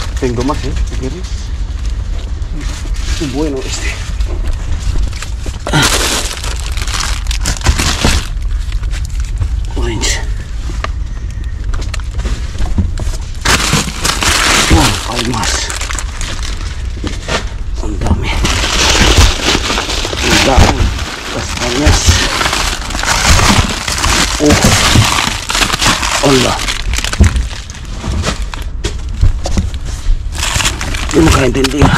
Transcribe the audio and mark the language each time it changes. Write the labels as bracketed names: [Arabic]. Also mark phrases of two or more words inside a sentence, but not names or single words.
[Spanish] Viendo más, si quieres. Bueno, Orange. Wow, hay más. [Filipino] Ang dami. Ang dami. Kastanyas. Allah. Hindi makaintindi.